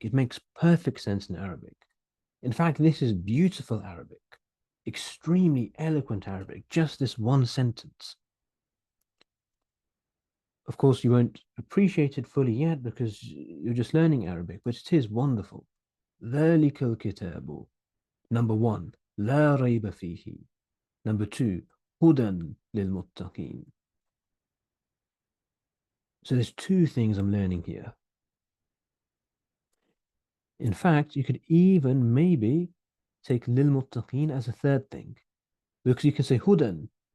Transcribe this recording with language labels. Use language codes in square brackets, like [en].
[en] It makes perfect sense in Arabic. In fact, this is beautiful Arabic, extremely eloquent Arabic, just this one sentence. Of course, you won't appreciate it fully yet because you're just learning Arabic, but it is wonderful. [ar] ذلك الكتاب. [en] Number one, [ar] لا ريب فيه. [en] Number two, [ar] هدى للمتقين. [en] So there's two things I'm learning here. In fact, you could even maybe take للمتقين as a third thing. Because you can say هدى.